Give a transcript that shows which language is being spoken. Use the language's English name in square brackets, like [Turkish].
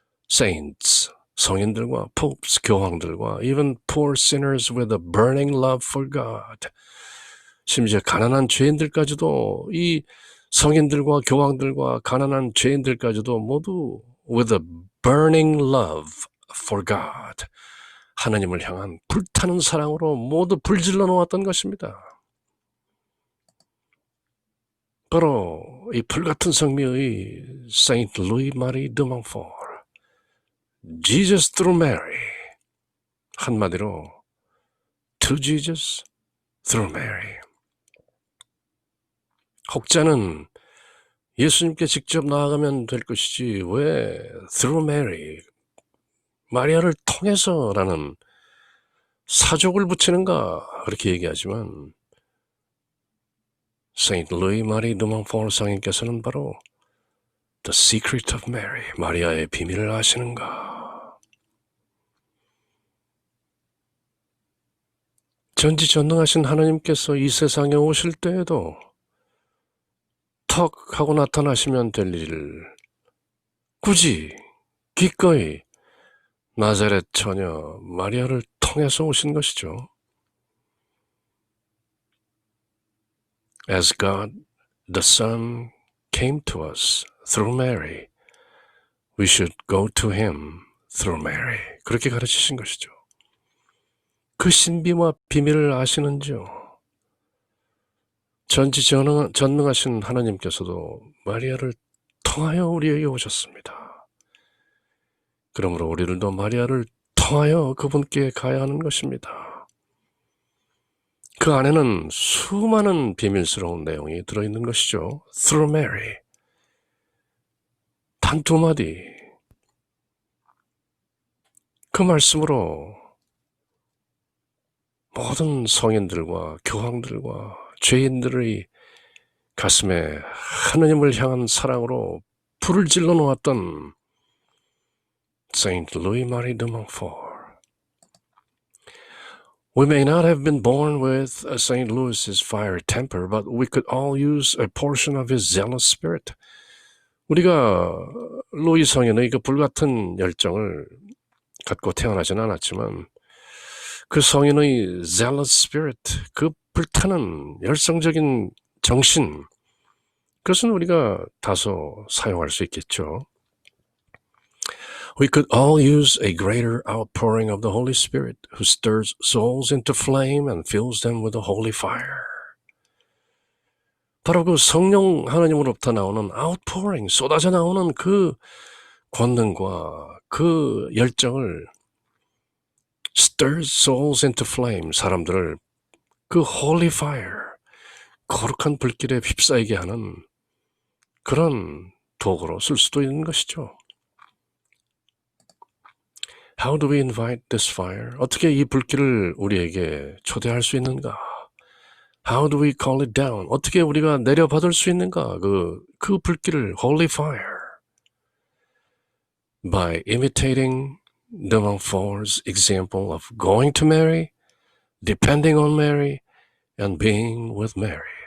[Korean] saints, 성인들과 popes, 교황들과 [English] even poor sinners with a burning love for God, [Korean] 심지어 가난한 죄인들까지도, 이 성인들과 교황들과 가난한 죄인들까지도 모두 [English] with a burning love for God, [Korean] 하나님을 향한 불타는 사랑으로 모두 불질러 놓았던 것입니다. 바로 이 불같은 성미의 Saint Louis Marie de Montfort, Jesus through Mary, 한마디로 [English] to Jesus through Mary. [Korean] 혹자는 예수님께 직접 나아가면 될 것이지 왜 through Mary, 마리아를 통해서라는 사족을 붙이는가 그렇게 얘기하지만 Saint Louis Marie de Montfort 성인께서는 바로 The Secret of Mary, 마리아의 비밀을 아시는가. 전지전능하신 하나님께서 이 세상에 오실 때에도 턱 하고 나타나시면 될 일을 굳이 기꺼이 나자렛 처녀 마리아를 통해서 오신 것이죠. [English] As God the Son came to us through Mary, we should go to him through Mary. [Korean] 그렇게 가르치신 것이죠. 그 신비와 비밀을 아시는지요? 전지전능하신 하나님께서도 마리아를 통하여 우리에게 오셨습니다. 그러므로 우리들도 마리아를 통하여 그분께 가야 하는 것입니다. 그 안에는 수많은 비밀스러운 내용이 들어있는 것이죠. [English] Through Mary. [Korean] 단 두 마디. 그 말씀으로 모든 성인들과 교황들과 죄인들의 가슴에 하나님을 향한 사랑으로 불을 질러 놓았던 Saint Louis Marie de Montfort. [English] We may not have been born with Saint Louis's fiery temper, but we could all use a portion of his zealous spirit. [Korean] 우리가 루이 성인의 그 불같은 열정을 갖고 태어나진 않았지만 그 성인의 zealous spirit, 그 불타는 열성적인 정신, 그것은 우리가 다소 사용할 수 있겠죠. [English] We could all use a greater outpouring of the Holy Spirit who stirs souls into flame and fills them with a holy fire. [Korean] 바로 그 성령 하나님으로부터 나오는 outpouring, 쏟아져 나오는 그 권능과 그 열정을 [English] stirs souls into flame, [Korean] 사람들을 그 holy fire, 거룩한 불길에 휩싸이게 하는 그런 도구로 쓸 수도 있는 것이죠. [English] How do we invite this fire? [Korean] 어떻게 이 불길을 우리에게 초대할 수 있는가? [English] How do we call it down? [Korean] 어떻게 우리가 내려받을 수 있는가? 그 불길을 holy fire. [English] By imitating de Montfort's example of going to Mary, depending on Mary, and being with Mary.